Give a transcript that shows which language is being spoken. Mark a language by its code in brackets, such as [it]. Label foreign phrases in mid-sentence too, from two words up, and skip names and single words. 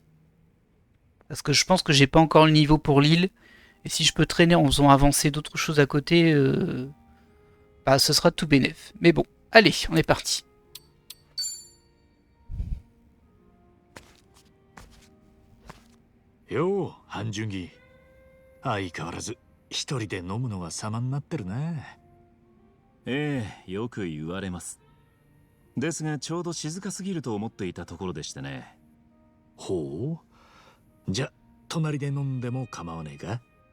[fr] Parce que je pense que j'ai pas encore le niveau pour l'île. Et si je peux traîner en faisant avancer d'autres choses à côté, bah ce sera tout bénef. Mais bon, allez, on est parti. [ja] Yo, Hanjungi. 相変わらず一人で飲むのが様になってるね。ええ、よく言われます。ですがちょうど静かすぎると思っていたところでしてね。ほう。じゃ、隣で飲んでも構わねえか？